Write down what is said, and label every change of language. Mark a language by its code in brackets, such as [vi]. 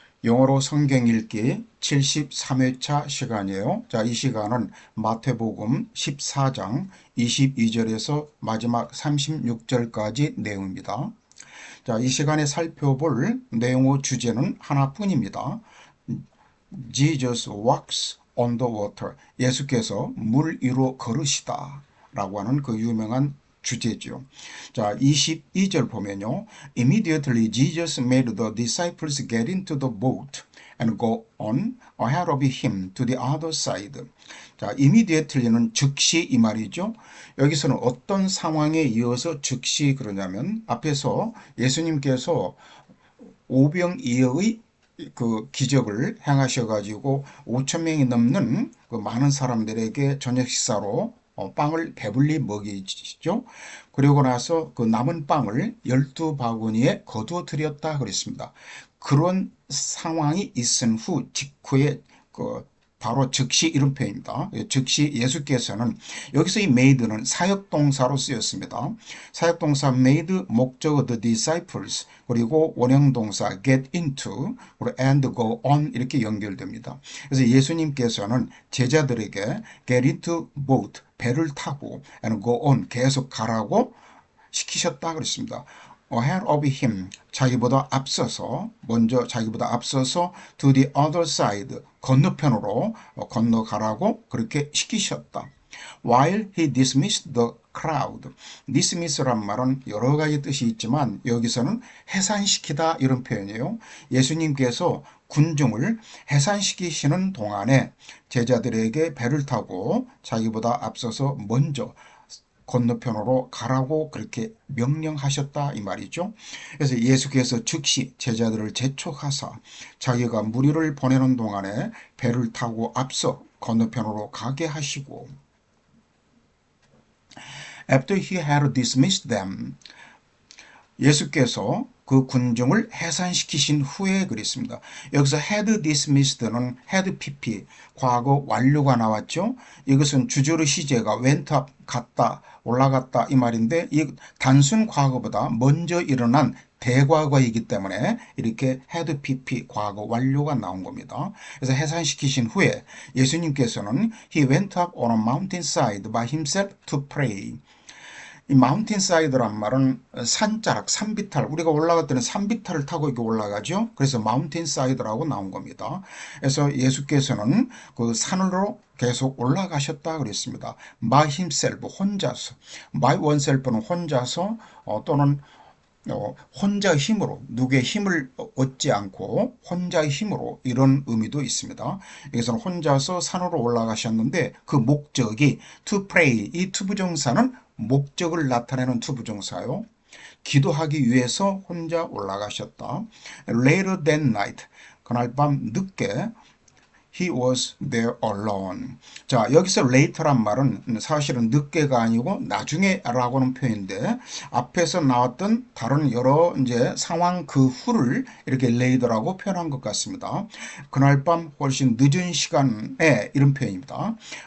[ko] 영어로 성경 읽기 73회차 시간이에요. 자, 이 시간은 마태복음 14장 22절에서 마지막 36절까지 내용입니다. 자, 이 시간에 살펴볼 내용의 주제는 하나뿐입니다. [en] Jesus walks on the water. [ko] 예수께서 물 위로 걸으시다 라고 하는 그 유명한 주제죠. 자, 22절 보면요. [en] Immediately Jesus made the disciples get into the boat and go on ahead of him to the other side. [ko] 자, immediately는 즉시 이 말이죠. 여기서는 어떤 상황에 이어서 즉시 그러냐면 앞에서 예수님께서 오병이어의 그 기적을 행하셔가지고 5천 명이 넘는 그 많은 사람들에게 저녁 식사로 빵을 배불리 먹이시죠. 그리고 나서 그 남은 빵을 12바구니에 거두어 드렸다 그랬습니다. 그런 상황이 있은 후 직후에 그 바로 즉시 이런 표현입니다. 즉시 예수께서는 여기서 이 made는 사역동사로 쓰였습니다. 사역동사 [en] made [ko] 목적어 [en] the disciples [ko] 그리고 원형동사 [en] get into [ko] 그리고 [en] and go on [ko] 이렇게 연결됩니다. 그래서 예수님께서는 제자들에게 [en] get into boat [ko] 배를 타고 [en] and go on [ko] 계속 가라고 시키셨다 그랬습니다. [en] ahead of him [ko] 자기보다 앞서서 먼저 자기보다 앞서서 [en] to the other side [ko] 건너편으로 건너가라고 그렇게 시키셨다. [en] While he dismissed the crowd. [ko] dismiss란 말은 여러 가지 뜻이 있지만 여기서는 해산시키다 이런 표현이에요. 예수님께서 군중을 해산시키시는 동안에 제자들에게 배를 타고 자기보다 앞서서 먼저 건너편으로 가라고 그렇게 명령하셨다 이 말이죠. 그래서 예수께서 즉시 제자들을 재촉하사 자기가 무리를 보내는 동안에 배를 타고 앞서 건너편으로 가게 하시고 [en] After he had dismissed them [ko] 예수께서 그 군중을 해산시키신 후에 그랬습니다. 여기서 [en] had dismissed [ko] 는 had pp 과거 완료가 나왔죠. 이것은 주저의 시제가 [en] went up [ko] 갔다 올라갔다 이 말인데 이 단순 과거보다 먼저 일어난 대과거이기 때문에 이렇게 had pp 과거 완료가 나온 겁니다. 그래서 해산시키신 후에 예수님께서는 [en] he went up on a mountainside by himself to pray. [ko] 이 마운틴사이드란 말은 산자락, 산비탈, 우리가 올라갈 때는 산비탈을 타고 이렇게 올라가죠. 그래서 마운틴사이드라고 나온 겁니다. 그래서 예수께서는 그 산으로 계속 올라가셨다 그랬습니다. [en] by himself, [ko] 혼자서. [en] by oneself [ko] 는 혼자서 또는 혼자의 힘으로 누구의 힘을 얻지 않고 혼자의 힘으로 이런 의미도 있습니다. 여기서는 혼자서 산으로 올라가셨는데 그 목적이 [en] to pray [ko] 이 투부정사는 목적을 나타내는 투부정사요. 기도하기 위해서 혼자 올라가셨다. [en] Later that night [ko] 그날 밤 늦게 [en] He was there alone. [ko] 자, 여기서 later란 말은 사실은 늦게가 아니고 나중에라고는 표현인데 앞에서 나왔던 다른 여러 이제 상황 그 후를 이렇게 later라고 표현한 것 같습니다. 그날 밤 훨씬 늦은 시간에 이런 표현입니다.